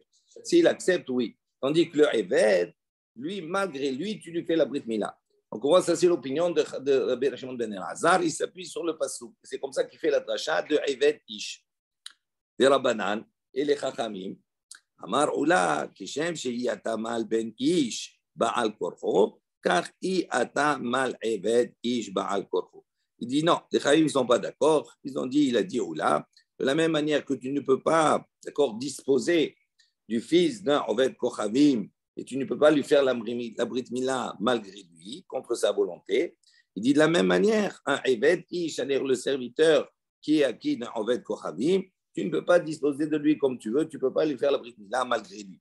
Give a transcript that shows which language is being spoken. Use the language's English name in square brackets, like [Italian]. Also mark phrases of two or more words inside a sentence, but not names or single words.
[French] S'il accepte, oui. Tandis que le Eved, lui, malgré lui, tu lui fais la [Hebrew] ברית מילה. [French] Donc, on voit, ça, c'est l'opinion de Rabbi Shimon ben Elazar. Il s'appuie sur le passouk. C'est comme ça qu'il fait la dracha de [Hebrew] עבד איש. [French] Les Rabbanan et les Chachamim. [Aramaic] אמר עולא כשם שאי אתה מל בן איש בעל כורחו, car אי אתה מל עבד איש בעל כורחו. [French] Il dit non, les Chachamim ne sont pas d'accord. Ils ont dit, il a dit Oula, de la même manière que tu ne peux pas, d'accord, disposer du fils d'un [Hebrew] עובד כוכבים, [French] et tu ne peux pas lui faire la [Hebrew] ברית מילה [French] malgré lui, contre sa volonté. Il dit de la même manière, un [Hebrew] עבד איש, [French] c'est-à-dire le serviteur qui est acquis d'un [Hebrew] עובד כוכבים, [French] tu ne peux pas disposer de lui comme tu veux, tu ne peux pas lui faire la [Hebrew] ברית מילה [French] malgré lui.